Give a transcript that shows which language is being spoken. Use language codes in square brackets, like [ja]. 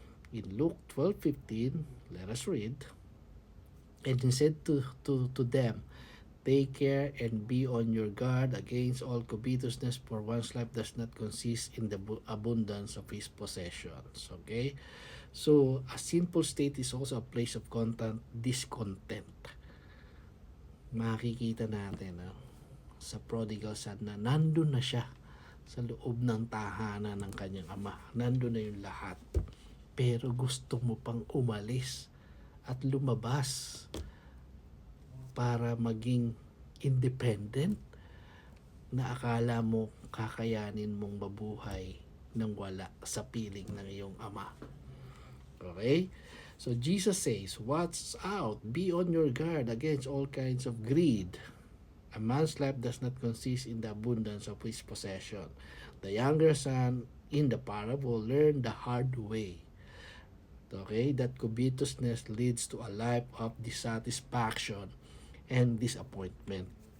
[en] In Luke 12:15, let us read, and he said to them, take care and be on your guard against all covetousness, for one's life does not consist in the abundance of his possessions. Okay? So, a sinful state is also a place of constant discontent. [tl] Makikita natin sa prodigal son na nandun na siya sa loob ng tahanan ng kanyang ama. Nandun na yung lahat. pero gusto mo pang umalis at lumabas para maging independent na akala mo kakayanin mong mabuhay nang wala sa piling ng iyong ama. [en] Okay? So Jesus says, watch out, be on your guard against all kinds of greed. A man's life does not consist in the abundance of his possession. The younger son in the parable learned the hard way. Okay, that covetousness leads to a life of dissatisfaction and disappointment.